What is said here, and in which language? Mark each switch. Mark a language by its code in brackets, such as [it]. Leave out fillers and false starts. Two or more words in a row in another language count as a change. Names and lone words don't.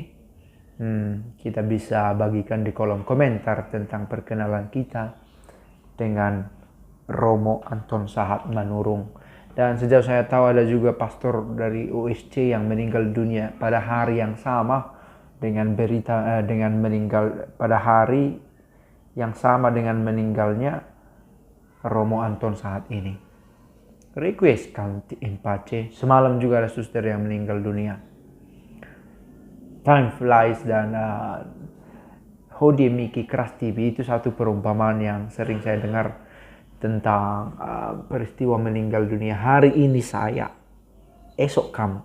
[id] Kita bisa bagikan di kolom komentar tentang perkenalan kita dengan Romo Anton Sahat Manurung. Dan sejauh saya tahu ada juga pastor dari USC yang meninggal dunia pada hari yang sama dengan meninggal pada hari yang sama dengan meninggalnya Romo Anton Sahat ini. [la] Requiescat in pace. [id] Semalam juga ada suster yang meninggal dunia. [en] Time flies, [id] dan [la] hodie Miki Krastibi [id] itu satu perumpamaan yang sering saya dengar tentang peristiwa meninggal dunia. Hari ini saya, esok kamu.